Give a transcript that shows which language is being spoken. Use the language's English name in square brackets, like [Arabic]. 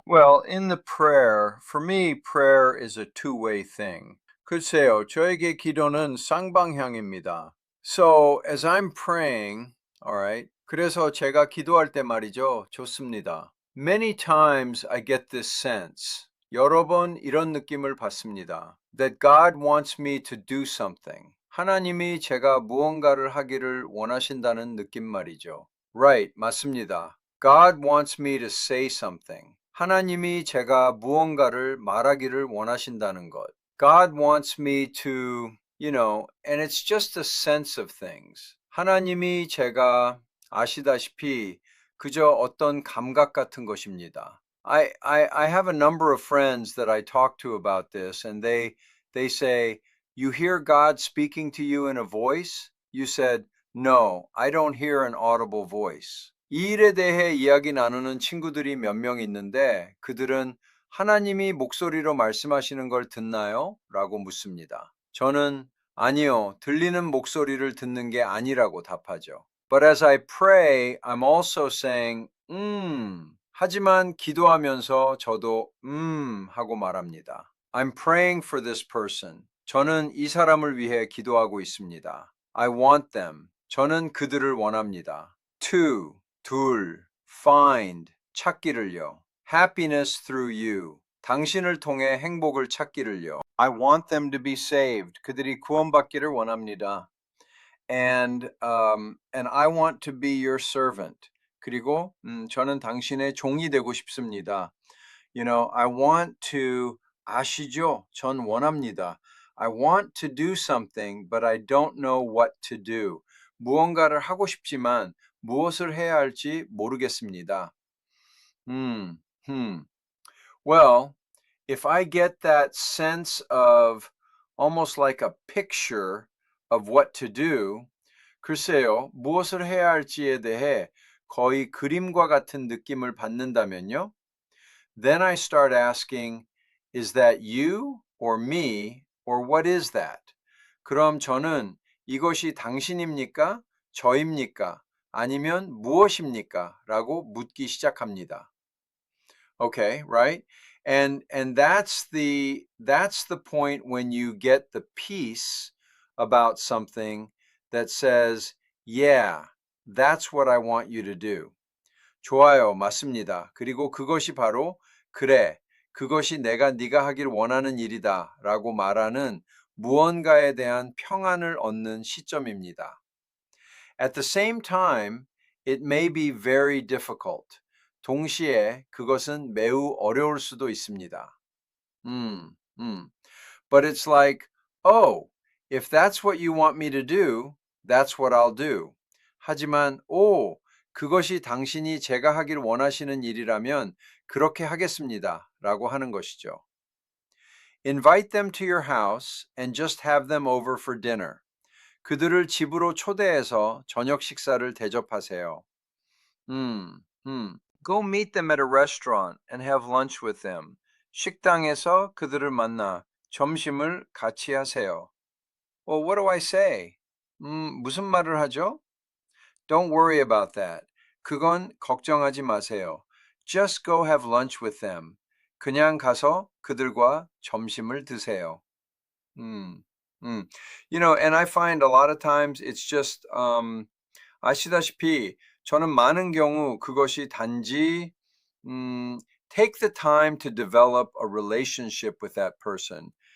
[English] Well, in the prayer, for me, prayer is a two-way thing. [Korean] 글쎄요, 저에게 기도는 쌍방향입니다. [English] So, as I'm praying, all right, [Korean] 그래서 제가 기도할 때 말이죠, 좋습니다. [English] Many times I get this sense, [Korean] 여러 번 이런 느낌을 받습니다. [English] That God wants me to do something. [Korean] 하나님이 제가 무언가를 하기를 원하신다는 느낌 말이죠. [English] Right, [Korean] 맞습니다. [English] God wants me to say something. [Korean] 하나님이 제가 무언가를 말하기를 원하신다는 것. [English] God wants me to, and it's just a sense of things. [Korean] 하나님이 제가 아시다시피 그저 어떤 감각 같은 것입니다. [English] I have a number of friends that I talk to about this, and they say, you hear God speaking to you in a voice? You said, no, I don't hear an audible voice. [Korean] 이 일에 대해 이야기 나누는 친구들이 몇 명 있는데 그들은 하나님이 목소리로 말씀하시는 걸 듣나요? 라고 묻습니다. 저는 아니요, 들리는 목소리를 듣는 게 아니라고 답하죠. [English] But as I pray, I'm also saying, [Korean] 하지만 기도하면서 저도, 하고 말합니다. [English] I'm praying for this person. [Korean] 저는 이 사람을 위해 기도하고 있습니다. [English] I want them. [Korean] 저는 그들을 원합니다. [English] To, [Korean] 둘, [English] find, [Korean] 찾기를요. [English] Happiness through you. [Korean] 당신을 통해 행복을 찾기를요. [English] I want them to be saved. [Korean] 그들이 구원받기를 원합니다. [English] And I want to be your servant. [Korean] 그리고 저는 당신의 종이 되고 싶습니다. [English] I want to [Korean] 아시죠? 전 원합니다. [English] I want to do something, but I don't know what to do. [Korean] 무언가를 하고 싶지만 무엇을 해야 할지 모르겠습니다. Hmm. [English] Well, if I get that sense of almost like a picture of what to do, [Korean] 글쎄요, 무엇을 해야 할지에 대해 거의 그림과 같은 느낌을 받는다면요? [English] Then I start asking, is that you or me or what is that? [Korean] 그럼 저는 이것이 당신입니까? 저입니까? 아니면 무엇입니까? 라고 묻기 시작합니다. [English] Okay, right? And that's the point when you get the peace about something that says, yeah, that's what I want you to do. [Korean] 좋아요, 맞습니다. 그리고 그것이 바로 그래, 그것이 네가 하길 원하는 일이다라고 말하는 무언가에 대한 평안을 얻는 시점입니다. [English] At the same time, it may be very difficult. [Korean] 동시에 그것은 매우 어려울 수도 있습니다. [English] But it's like, oh, if that's what you want me to do, that's what I'll do. [Korean] 하지만, 그것이 당신이 제가 하길 원하시는 일이라면 그렇게 하겠습니다. 라고 하는 것이죠. [English] Invite them to your house and just have them over for dinner. [Korean] 그들을 집으로 초대해서 저녁 식사를 대접하세요. [English] Go meet them at a restaurant and have lunch with them. [Korean] 식당에서 그들을 만나 점심을 같이 하세요. [English] Well, what do I say? [Korean] 무슨 말을 하죠? [English] Don't worry about that. [Korean] 그건 걱정하지 마세요. [English] Just go have lunch with them. [Korean] 그냥 가서 그들과 점심을 드세요. 음, 음. [English] And I find a lot of times it's just, [Korean] 아시다시피 저는 많은 경우 그것이 단지, [English] take the time to develop a relationship with that person.